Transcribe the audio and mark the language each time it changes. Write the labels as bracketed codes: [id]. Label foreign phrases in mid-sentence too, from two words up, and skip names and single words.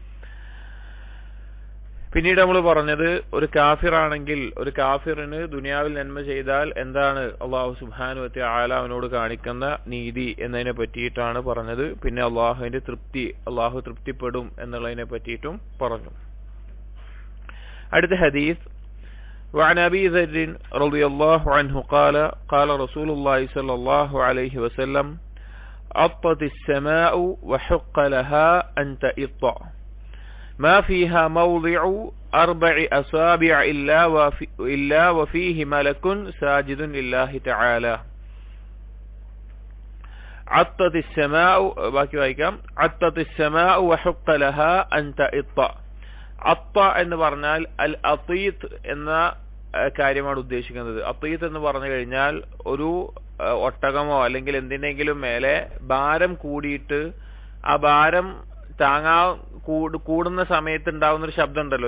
[ml] പിന്നീട് നമ്മൾ പറഞ്ഞത്, ഒരു കാഫിറാണെങ്കിൽ ഒരു കാഫിറിന് ദുനിയാവിൽ നന്മ ചെയ്താൽ എന്താണ് അള്ളാഹു [ar] سبحانه وتعالى [ml] അവനോട് കാണിക്കുന്ന നീതി എന്നതിനെ പറ്റിയിട്ടാണ് പറഞ്ഞത്. പിന്നെ അള്ളാഹുവിന്റെ തൃപ്തി, അള്ളാഹു തൃപ്തിപ്പെടും എന്നുള്ളതിനെ പറ്റിയിട്ടും പറഞ്ഞു. അടുത്ത ഹദീസ്, [ar] وعن أبي ذر رضي الله عنه قال قال رسول الله صلى الله عليه وسلم أطت السماء وحق لها أن تئط ما فيها موضع 4 أصابع إلا وفيه ملك ساجد لله تعالى. عطت السماء باقي وايكم عطت السماء وحق لها أن تئط. [ml] അത്ത എന്ന് പറഞ്ഞാൽ അൽ അതീത്ത് എന്ന കാര്യമാണ് ഉദ്ദേശിക്കുന്നത്. അതീത്ത് എന്ന് പറഞ്ഞു കഴിഞ്ഞാൽ ഒരു ഒട്ടകമോ അല്ലെങ്കിൽ എന്തിനെങ്കിലും മേലെ ഭാരം കൂടിയിട്ട് ആ ഭാരം കൂടുന്ന സമയത്ത് ഉണ്ടാവുന്ന ഒരു ശബ്ദം ഉണ്ടല്ലോ.